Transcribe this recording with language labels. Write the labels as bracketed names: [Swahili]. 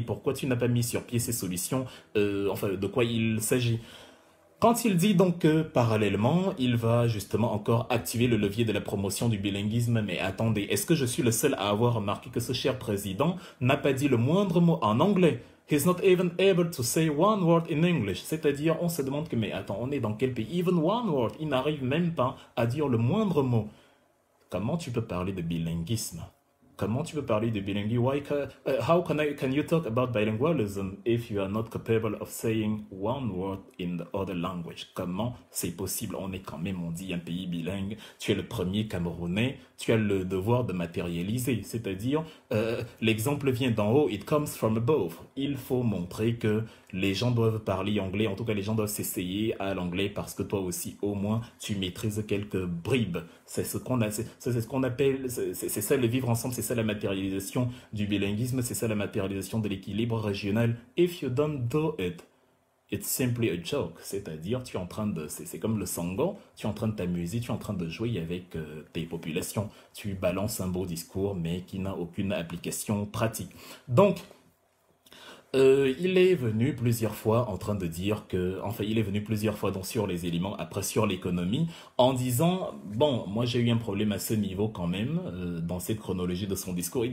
[French] Pourquoi tu n'as pas mis sur pied ces solutions? Enfin, de quoi il s'agit? Quand il dit donc que parallèlement, il va justement encore activer le levier de la promotion du bilinguisme, mais attendez, est-ce que je suis le seul à avoir remarqué que ce cher président n'a pas dit le moindre mot en anglais? [English] He's not even able to say one word in English. [French] C'est-à-dire, on se demande que, mais attends, on est dans quel pays? [English] Even one word, [French] il n'arrive même pas à dire le moindre mot. Comment tu peux parler de bilinguisme? Comment tu peux parler de bilinguisme? [English] How can you talk about bilingualism if you are not capable of saying one word in the other language? [French] Comment c'est possible? On est quand même, on dit, un pays bilingue. Tu es le premier Camerounais. Tu as le devoir de matérialiser. C'est-à-dire, l'exemple vient d'en haut. [English] It comes from above. [French] Il faut montrer que les gens doivent parler anglais. En tout cas, les gens doivent s'essayer à l'anglais parce que toi aussi, au moins, tu maîtrises quelques bribes. C'est ce qu'on a, c'est ce qu'on appelle, c'est ça le vivre ensemble, c'est ça la matérialisation du bilinguisme, c'est ça la matérialisation de l'équilibre régional. [English] If you don't do it, it's simply a joke. [French] C'est-à-dire, tu es en train de, c'est comme le sango, tu es en train de t'amuser, tu es en train de jouer avec tes populations. Tu balances un beau discours, mais qui n'a aucune application pratique. Donc, il est venu plusieurs fois en train de dire que, enfin, il est venu plusieurs fois donc sur les éléments, après sur l'économie, en disant, bon, moi j'ai eu un problème à ce niveau quand même, dans cette chronologie de son discours.